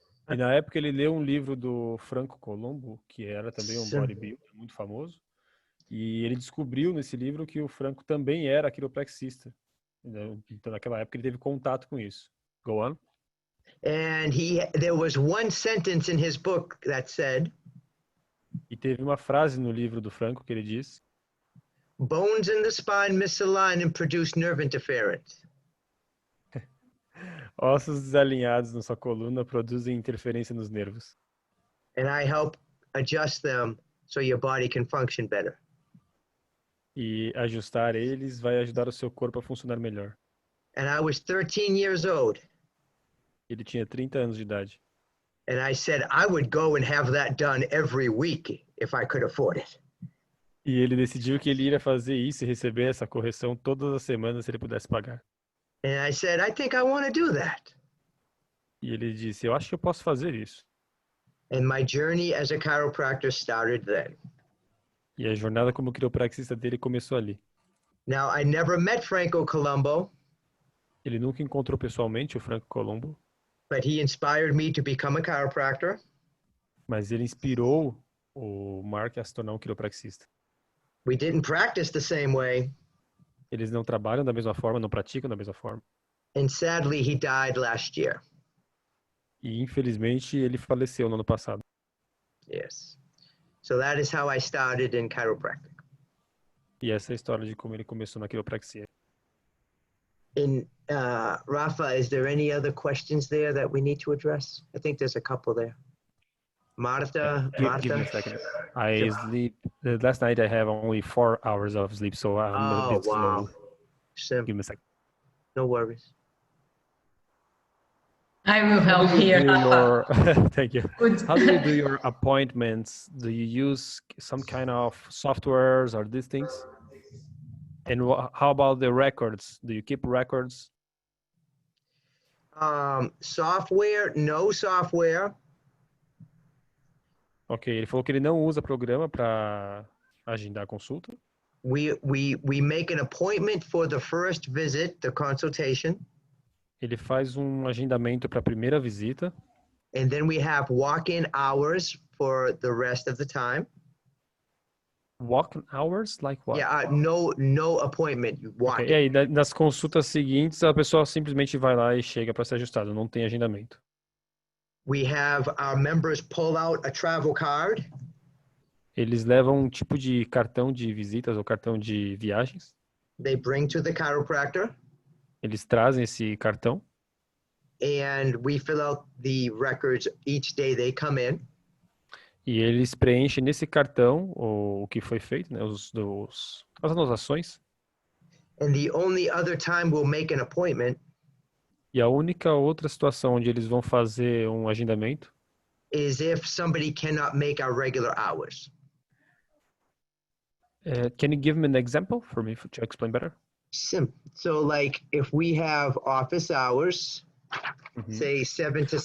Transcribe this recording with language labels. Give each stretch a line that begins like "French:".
Portuguese: E na época ele leu um livro do Franco Colombo, que era também um bodybuilder muito famoso. E ele descobriu nesse livro que o Franco também era quiropraxista. Então, naquela época, ele teve contato com isso.
English: Go on. And there was one sentence in his book that said,
Portuguese: E teve uma frase no livro do Franco que ele diz:
English: bones in the spine misalign and produce nerve interference.
Portuguese: ossos desalinhados na sua coluna produzem interferência nos nervos.
English: And I help adjust them so your body can function better.
Portuguese: E ajustar eles vai ajudar o seu corpo a funcionar melhor.
English: And I was 13 years old.
Portuguese: Ele tinha 30 anos de idade.
English: And I said I would go and have that done every week if I could afford it.
Portuguese: E ele decidiu que ele iria fazer isso e receber essa correção todas as semanas se ele pudesse pagar.
English: And I said, I think I want to do that.
Portuguese: E ele disse, eu acho que eu posso fazer isso.
English: And my journey as a chiropractor started then.
Portuguese: E a jornada como quiropraxista dele começou ali.
English: Now, I never met Franco Colombo,
Portuguese: Ele nunca encontrou pessoalmente o Franco Colombo,
English: but he inspired me to become a chiropractor.
Portuguese: mas ele inspirou o Mark a se tornar um quiropraxista.
English: We didn't practice the same way,
Portuguese: Eles não trabalham da mesma forma, não praticam da mesma forma.
English: and sadly, he died last year.
Portuguese: E infelizmente ele faleceu no ano passado.
English: Yes. So that is how I started in chiropractic.
Portuguese: E essa é a história de como ele começou na quiropraxia.
English: In Rafa, is there any other questions there that we need to address? I think there's a couple there. Martha, Give me a second. I sleep. Last night I have only 4 hours of sleep, so I'm a bit slow.
Portuguese: Sim,
English: Give me a second. no worries. I will help here. Thank you. Good. How do you do your appointments? Do you use some kind of softwares or these things? And how about the records? Do you keep records? Software, no software.
Portuguese: Ok, ele falou que ele não usa programa para agendar a consulta.
English: We make an appointment for the first visit, the consultation,
Portuguese: Ele faz um agendamento para a primeira visita.
English: and then we have walk-in hours for the rest of the time. Walk-in hours? Like what? Yeah, no appointment. You walk Okay. in.
Portuguese: E aí, nas consultas seguintes, a pessoa simplesmente vai lá e chega para ser ajustado, não tem agendamento.
English: We have our members pull out a travel card,
Portuguese: Eles levam um tipo de cartão de visitas ou cartão de viagens.
English: they bring to the chiropractor,
Portuguese: Eles trazem esse cartão
English: and we fill out the records each day they come in.
Portuguese: e eles preenchem nesse cartão o que foi feito, né, as anotações.
English: And the only other time we'll make an appointment
Portuguese: E a única outra situação onde eles vão fazer um agendamento
English: is if somebody cannot make our regular hours. Can you give me an example for me to explain better? So like if we have office hours, say 7 to 7.